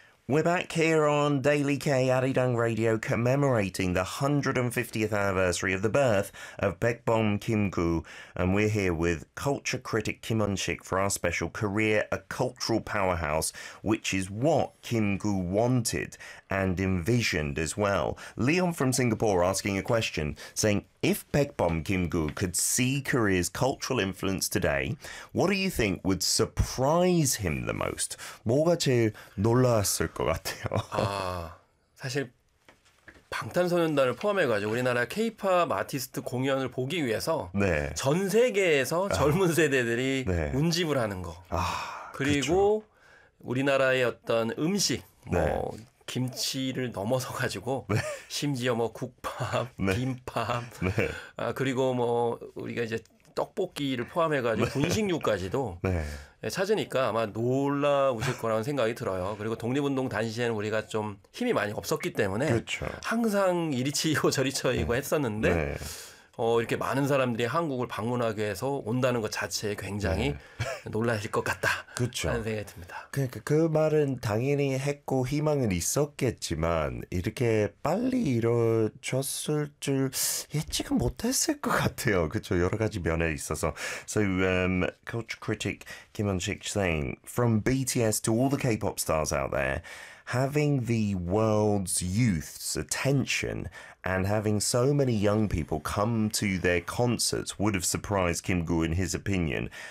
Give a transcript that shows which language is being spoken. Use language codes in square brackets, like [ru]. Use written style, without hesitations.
[en] We're back here on Daily K Arirang Radio commemorating the 150th anniversary of the birth of Baekbom Kim-gu, and we're here with culture critic Kim Eun-sik for our special Career, a Cultural Powerhouse, which is what Kim-gu wanted and envisioned as well. Leon from Singapore asking a question, saying, if Baekbom Kim-gu could see Korea's cultural influence today, what do you think would surprise him the most? [ko] 뭐가 제일 놀랐을 것 같아요? 아, 사실 방탄소년단을 포함해가지고 우리나라 K-POP 아티스트 공연을 보기 위해서 네. 전 세계에서 젊은 세대들이 아, 네. 운집을 하는 거. 아, 그리고 그쵸. 우리나라의 어떤 음식, 뭐 네. 김치를 넘어서 가지고 네. 심지어 뭐 국밥, 네. 김밥, 네. 아 그리고 뭐 우리가 이제 떡볶이를 포함해가지고 네. 분식류까지도 네. 찾으니까 아마 놀라우실 거라는 생각이 들어요. 그리고 독립운동 당시에는 우리가 좀 힘이 많이 없었기 때문에 그렇죠. 항상 이리 치이고 저리 치이고 네. 했었는데 네. 이렇게 많은 사람들이 한국을 방문하기 위해서 온다는 것 자체에 굉장히 네. 놀라실 것 같다. 그렇죠. 생각이 듭니다. 그러니까 그 말은 당연히 했고 희망은 있었겠지만 이렇게 빨리 이루어졌을 줄 예측은 못했을 것 같아요. 그렇죠. 여러 가지 면에 있어서. [en] So culture critic Kim Eun-sik saying, from BTS to all the K-pop stars out there, having the world's youth's attention and having so many young people come to their concerts would have surprised Kim-gu in his opinion.